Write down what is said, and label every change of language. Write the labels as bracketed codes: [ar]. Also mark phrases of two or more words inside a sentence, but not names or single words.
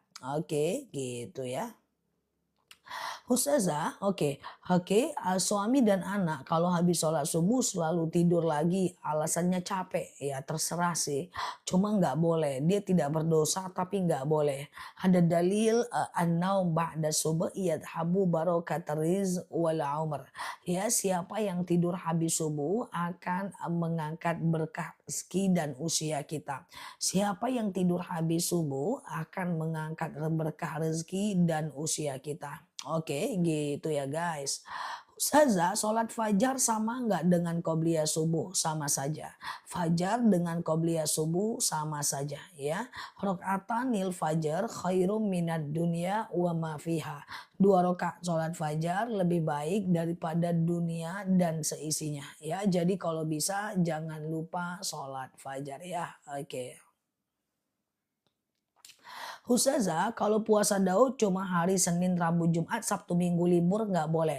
[id] Oke, gitu ya. Ustazah, oke, suami dan anak kalau habis sholat subuh selalu tidur lagi, alasannya capek, ya terserah sih. Cuma nggak boleh, dia tidak berdosa tapi nggak boleh. Ada dalil [ar] النوم بعد الصبح يذهب بركة الرزق والعمر. [id] Ya, siapa yang tidur habis subuh akan mengangkat berkah rezeki dan usia kita. Siapa yang tidur habis subuh akan mengangkat berkah rezeki dan usia kita. Oke, gitu ya guys. Ustazah, sholat fajar sama nggak dengan qobliyah subuh? Sama saja. Fajar dengan qobliyah subuh sama saja ya. [ar] ركعتا الفجر خير من الدنيا وما فيها. [id] 2 rakaat sholat fajar lebih baik daripada dunia dan seisinya ya. Jadi kalau bisa jangan lupa sholat fajar ya. Oke. Ustazah, kalau puasa Daud cuma hari Senin, Rabu, Jumat, Sabtu, Minggu libur nggak boleh.